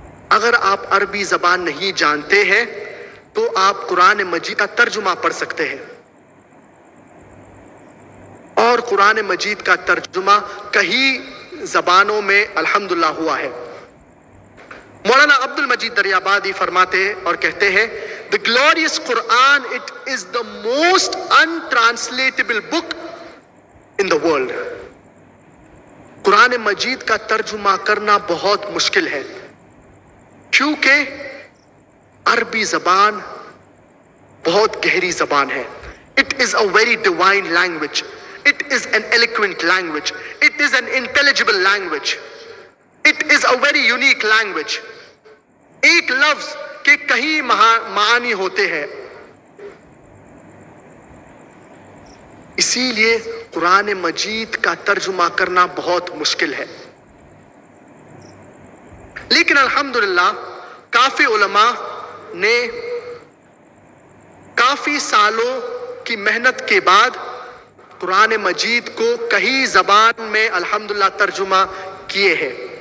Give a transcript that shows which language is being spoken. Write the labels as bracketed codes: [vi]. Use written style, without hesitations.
[ur] اگر آپ عربی زبان نہیں جانتے ہیں تو آپ قرآن مجید کا ترجمہ پڑھ سکتے ہیں، اور قرآن مجید کا ترجمہ کئی زبانوں میں الحمدللہ ہوا ہے۔ مولانا عبد المجید دریابادی فرماتے ہیں اور کہتے ہیں [en] The glorious Quran, it is the most untranslatable book in the world. [ur] قرآن مجید کا ترجمہ کرنا بہت مشکل ہے، کیونکہ عربی زبان بہت گہری زبان ہے۔ [en] It is a very divine language. It is an eloquent language. It is an intelligible language. It is a very unique language. [ur] ایک لفظ کے کئی معانی ہوتے ہیں، اسی لیے قرآن مجید کا ترجمہ کرنا بہت مشکل ہے۔ لیکن الحمدللہ کافی علماء نے کافی سالوں کی محنت کے بعد قرآن مجید کو کئی زبان میں الحمدللہ ترجمہ کیے ہیں،